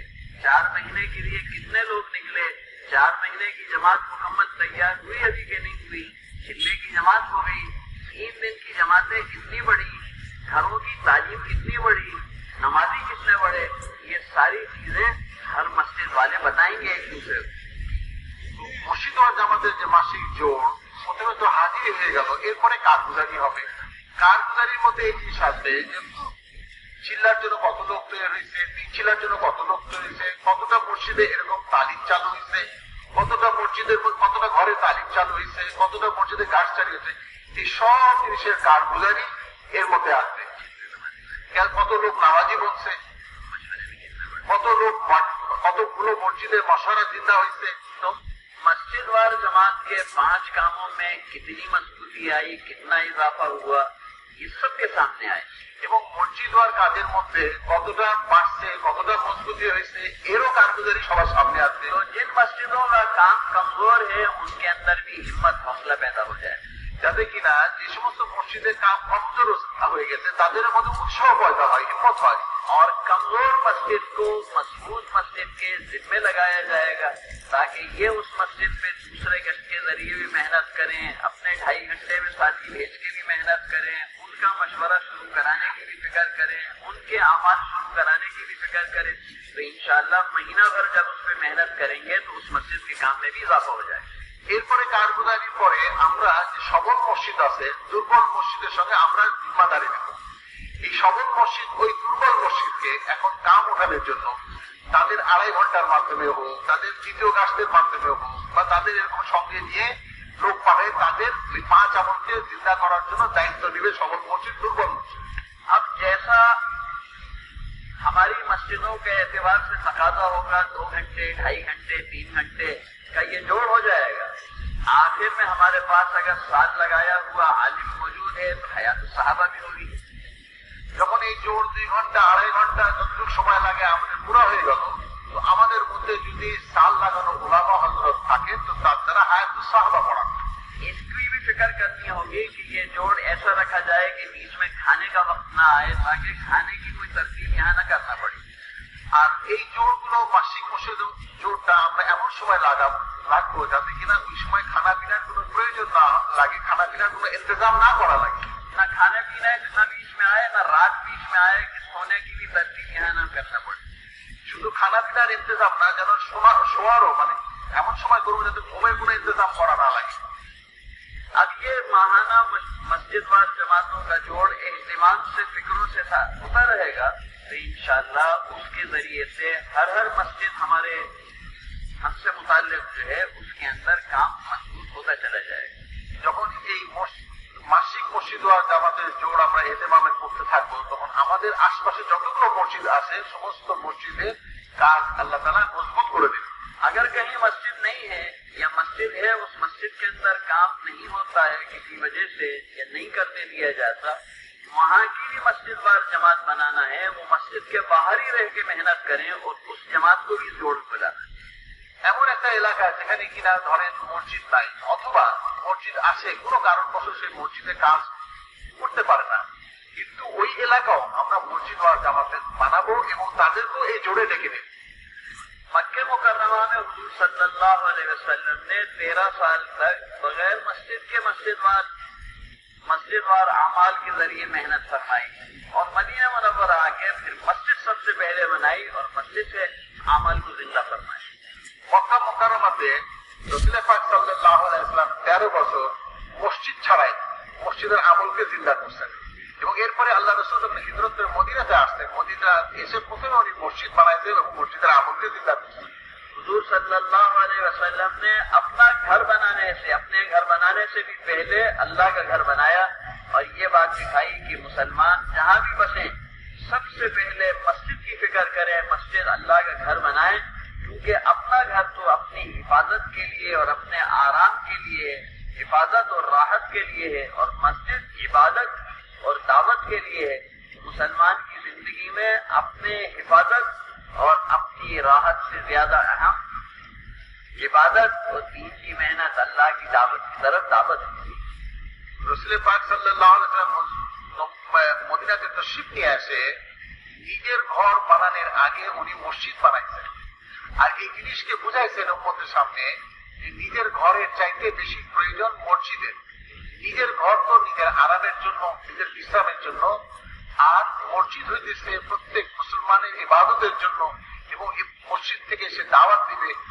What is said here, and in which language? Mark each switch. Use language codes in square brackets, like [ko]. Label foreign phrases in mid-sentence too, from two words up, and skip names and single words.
[ur] 4 مہینے کے لیے کتنے لوگ نکلے؟ 4 مہینے کی جماعت مکمل تیار ہوئی ابھی کہ نہیں ہوئی؟ چلے کی جماعت ہو گئی، 3 دن کی جماعتیں کتنی بڑی، گھروں کی تعلیم کتنی بڑی، نمازی کتنے بڑے، یہ ساری چیزیں ہر مسجد والے بتائیں گے ایک دوسرے کو. [bn] মসজিদ ওয়ার জামাতের যে মাসিক জোড় প্রথমে তো হাজির হয়ে গেল, এরপরে কারগুজারি হবে. কারগুজারির মধ্যে এই জিনিস আসবে যে চিল্লার জন্য কত লোক তৈরি হয়েছে, চিল্লার জন্য কত লোক তৈরি হয়েছে, কতটা মসজিদে এরকম তালিম চালু হয়েছে, কতটা মসজিদের কতটা ঘরে তালিম চালু হয়েছে, কতটা মসজিদে গাছ চালু হয়েছে, এই সব জিনিসের কারগুজারি এর মধ্যে আসবে. কত লোক নামাজি বলছে, কত লোক কতগুলো মসজিদে মশারা জিন্দা হয়েছে. [ur] تو مسجد وار جماعت کے 5 کاموں میں کتنی مضبوطی آئی، کتنا اضافہ ہوا، یہ سب کے سامنے آئے. [bn] এবং মসজিদ ওয়ার কাজের মধ্যে কতটা বাড়ছে, কতটা মজবুতি হয়েছে, এরও কারগুজারি সবার সামনে আসবে. [ur] تو جن مسجدوں کا کام کمزور ہے ان کے اندر بھی ہمت حوصلہ پیدا ہو جائے. [bn] যাতে কিনা যে সমস্ত মসজিদের কাম কমজোর হয়ে গেছে তাদের মধ্যে উৎসাহ পয়দা হয়, হিম্মত হয়. [ur] اور کمزور مسجد کو مضبوط مسجد کے ذمے لگایا جائے گا تاکہ یہ اس مسجد پہ دوسرے گشت کے ذریعے بھی محنت کریں، اپنے 2.5 گھنٹے میں ساتھی بھیج کے بھی محنت کریں، ان کا مشورہ شروع کرانے کی بھی فکر کریں، ان کے اعمال شروع کرانے کی بھی فکر کریں. تو انشاءاللہ مہینہ بھر جب اس پہ محنت کریں گے تو اس مسجد کے کام میں بھی اضافہ ہو جائے گا. [bn] এরপরে কারগুজারির পরে আমরা যে সবল মসজিদ আছে, দুর্বল মসজিদের সঙ্গে আমরা জিম্মাদারি নেব. এই সবল মসজিদ ওই দুর্বল মসজিদকে এখন কাম ওঠানোর জন্য তাদের 2.5 ঘন্টার মাধ্যমে হোক, তাদের তৃতীয় গাছদের মাধ্যমে হোক, বা তাদের এরকম সঙ্গে নিয়ে লোক পাঠায় তাদের ওই 5 আমলকে জিন্দা করার জন্য দায়িত্ব নেবে সবল মসজিদ, দুর্বল মসজিদ. [ur] اب جیسا ہماری مسجدوں کے اعتبار سے تقاضا ہوگا 2 گھنٹے، 2.5 گھنٹے، 3 گھنٹے کا یہ جوڑ ہو جائے گا. آخر میں ہمارے پاس اگر سال لگایا ہوا عالم موجود ہے تو حیات الصحابہ بھی ہوگی. [bn] যখন এই জোর 2 ঘন্টা 2.5 ঘন্টা যতটুকু সময় লাগে আমাদের পুরো হয়ে গেল, তো আমাদের মধ্যে যদি সাল লাগানো ওলামা হযরত থাকে তো তার দ্বারা হায়াতুস সাহাবা পড়ানো. [ur] اس کی بھی فکر کرنی ہوگی کہ یہ جوڑ ایسا رکھا جائے کہ بیچ میں کھانے کا وقت نہ آئے تاکہ کھانے کی کوئی ترتیب یہاں نہ کرنا پڑے. [bn] আর এই জোরগুলো মাসিক মসজিদ জোরটা আমরা এমন সময় রাখবো যাতে কিনা ওই সময় খানা পিনার কোনো প্রয়োজন না লাগে, খানা পিনার কোনো ইন্তজাম না করা লাগে. [ur] نہ کھانے پینے کا بیچ میں آئے، نہ رات بیچ میں آئے کہ سونے کی بھی ترتیب یہاں نہ کرنا پڑے. [bn] শুধু খানা পিনার ইন্তজাম না, যেন শোয়ারও মানে এমন সময় করবো যাতে ঘুমের কোনো ইন্তজাম করা না লাগে. [ur] اب یہ ماہانہ مسجد وار جماعتوں کا جوڑ اہتمام سے، فکروں سے ہوتا رہے گا تو انشاءاللہ اس کے ذریعے سے ہر مسجد ہمارے ہم سے متعلق جو ہے اس کے اندر کام مضبوط ہوتا چلا جائے گا. [bn] যখন এই মাসিক মসজিদ ওয়ার জামাতের জোড় আমরা এহতেমামের করতে থাকবো, তখন আমাদের আশপাশে যতগুলো মসজিদ আছে সমস্ত মসজিদের কাজ আল্লাহ তাআলা মজবুত করে দেবে. [ur] اگر کہیں مسجد نہیں ہے یا مسجد ہے اس مسجد کے اندر کام نہیں ہوتا ہے کسی وجہ سے یا نہیں کرنے دیا جاتا، وہاں کی بھی مسجد وار جماعت بنانا ہے. وہ مسجد کے باہر ہی رہ کے محنت کریں اور اس جماعت کو بھی جوڑ بنانا. [bn] এমন একটা এলাকা যেখানে কিনা ধরেন মসজিদ নাই অথবা মসজিদ আছে, কোনো কারণবশত সেই মসজিদে কাজ করতে পারে না, কিন্তু ওই এলাকাও আমরা মসজিদ ওয়ার জামাতে বানাবো এবং তাদেরকেও এই জোড়ে ডেকে নেব. [ur] مکہ مکرمہ میں حضور [ar] صلی اللہ علیہ وسلم [ur] نے 13 سال تک بغیر مسجد کے مسجد وار اعمال کے ذریعے محنت فرمائی اور مدینہ منورہ آ کے پھر مسجد سب سے پہلے بنائی اور مسجد سے اعمال کو زندہ فرمائی. [bn] মক্কা মুকাররমাতে রাসূল পাক [ar] صلى الله عليه وسلم [bn] 13 বছর মসজিদ ছাড়াই মসজিদের আমলকে জিন্দা করছেন এবং এরপরে আল্লাহ রাসূল যখন হিজরত করে মদিনাতে আসলেন, মদিনা এসে প্রথমে উনি মসজিদ বানাইছেন এবং মসজিদের আমলকে জিন্দা করছেন. [ur] حضور [ar] صلی اللہ علیہ وسلم [ur] نے اپنا گھر بنانے سے بھی پہلے اللہ کا گھر بنایا اور یہ بات دکھائی کہ مسلمان جہاں بھی بسیں سب سے پہلے مسجد کی فکر کریں، مسجد اللہ کا گھر بنائیں، کیونکہ اپنا گھر تو اپنی حفاظت کے لیے اور اپنے آرام کے لیے، حفاظت اور راحت کے لیے ہے، اور مسجد عبادت اور دعوت کے لیے ہے. مسلمان کی زندگی میں اپنے حفاظت اور اپنی راحت سے زیادہ اہم عبادت اور دین کی محنت اللہ کی دعوت کی طرف دعوت ہوتی ہے۔ [bn] রসুল পাক [ar] صلى الله عليه وسلم [bn] মদিনাতে তশরিফ নিয়ে আসে, নিজের ঘর বানানোর আগে উনি মসজিদ বানাইছেন। আর এই জিনিসকে বুঝাইছেন উম্মতের সামনে যে নিজের ঘরের চাইতে বেশি প্রয়োজন মসজিদের। নিজের ঘর তো নিজের আরামের জন্য, নিজের বিশ্রামের জন্য, আর মসজিদ হইতেছে প্রত্যেক মুসলমানের ইবাদতের জন্য, এবং এই মসজিদ থেকে সে দাওয়াত দিবে।